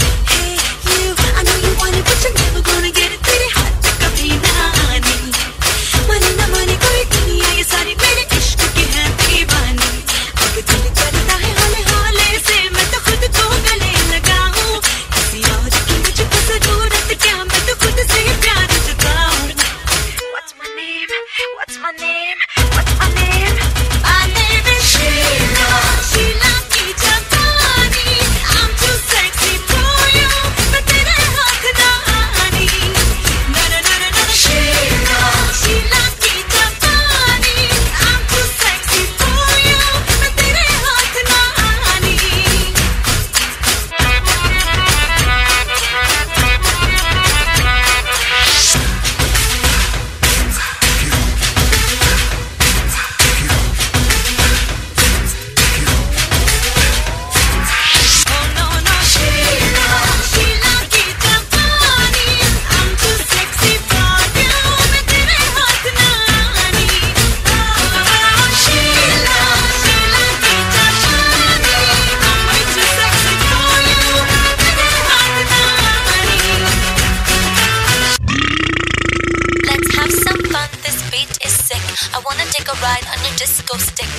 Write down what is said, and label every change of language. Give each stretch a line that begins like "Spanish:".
English: Hey you, I know you want it but you're never gonna get it,
Hindi: तेरे हाथ कभी ना आने, माने ना माने कोई दुनिया ये सारी मेरे इश्क की है दीवानी। अब दिल करता है हौले हौले से मैं तो खुद को गले लगाऊं, किसी और की मुझको जरूरत क्या, मैं तो खुद से प्यार जताऊं।
English: What's my name? What's my name? What's my name? My name is Sheila, Sheila
Hindi: की जवानी।
English: I'm too sexy for you,
Hindi: मैं तेरे हाथ ना आनी। ना ना ना ना ना Sheila, Sheila की जवानी।
English: I'm too sexy for you,
Hindi: मैं तेरे हाथ ना आनी।
English: Oh no no Sheila, Sheila
Hindi: की जवानी।
English: I'm too sexy for you,
Hindi: मैं तेरे हाथ ना आनी। Oh Sheila, Sheila की जवानी।
English: I'm way too sexy for you,
Hindi: तेरे हाथ ना आनी।
English: Let's have some fun, this beat is sick. I wanna take a ride on your disco stick.